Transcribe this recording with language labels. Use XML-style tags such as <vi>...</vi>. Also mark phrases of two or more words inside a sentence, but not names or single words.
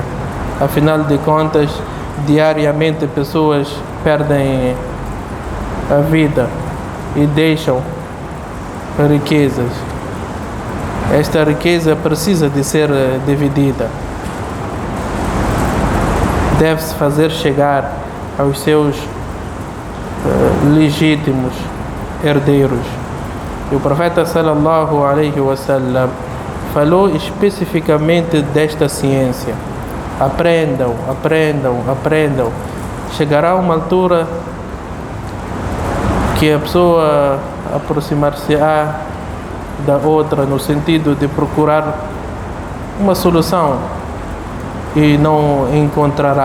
<pt>Afinal de contas, diariamente pessoas perdem a vida e deixam riquezas. Esta riqueza precisa de ser dividida. Deve-se fazer chegar aos seus legítimos herdeiros. E o profeta</pt> <ar>صلى الله عليه وسلم</ar> <pt>falou especificamente desta ciência. Aprendam, aprendam, aprendam. Chegará uma altura que a pessoa aproximar-se-á da outra no sentido de procurar uma solução e não encontrará.</pt>